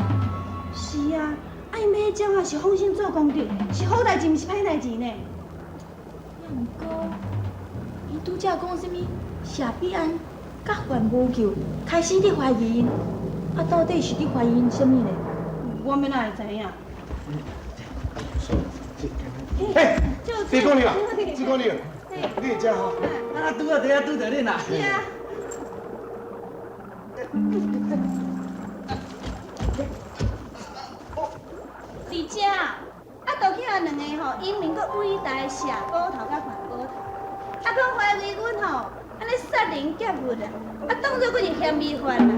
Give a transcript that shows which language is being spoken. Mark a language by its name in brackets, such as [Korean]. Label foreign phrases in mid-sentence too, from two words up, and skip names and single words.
[Min Nan Chinese] 是啊，啊因买迄种啊是放心做功德，是好代志，毋是歹代志呢。也毋过，因拄则讲啥物谢必安甲范无救，开始伫怀疑因，啊到底是伫怀疑因啥物呢？我们哪会知影？嘿，朱姑娘，朱姑娘，你会食吼？啊，拄啊，拄着恁啦。是啊。二姐，啊，倒去啊2个吼，英明佮伟大的谢捕头甲范捕头，啊，佮怀疑阮吼，安尼杀人劫物啊，啊，当作佫是嫌疑犯啦。